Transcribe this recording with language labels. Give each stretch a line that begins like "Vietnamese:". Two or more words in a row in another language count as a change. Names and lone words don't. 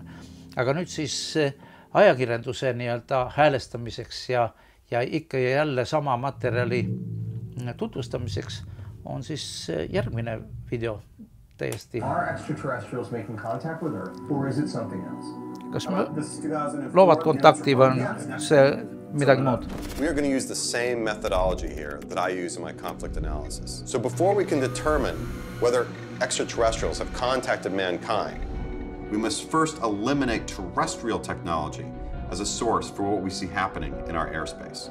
Estonian: Aga nüüd siis ajakirjanduse nii-öelda häälestamiseks ja ikka ja jälle sama materjali tutvustamiseks on siis järgmine video täiesti. Kas loovad kontakti või on see midagi muud?
English: We are going to use the same methodology here that I use in my conflict analysis. So before we can determine whether extraterrestrials have contacted mankind, we must first eliminate terrestrial technology as a source for what we see happening in our airspace.